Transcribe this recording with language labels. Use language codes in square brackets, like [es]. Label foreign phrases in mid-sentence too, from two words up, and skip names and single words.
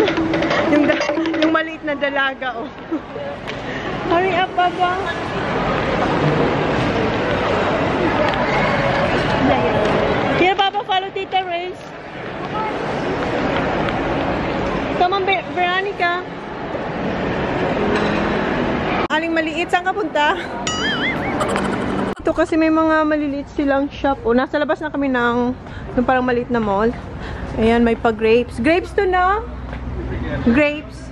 [tl] Yung maliit na dalaga, oh. [en] Hurry up, Baba. Here, Baba, follow Tita Race. Come on, Veronica. [tl] Aling maliit, saan ka punta? Ito kasi may mga maliliit silang shop. O, nasa labas na kami ng parang maliit na mall. Ayan, may pa-grapes. Grapes to na? Grapes.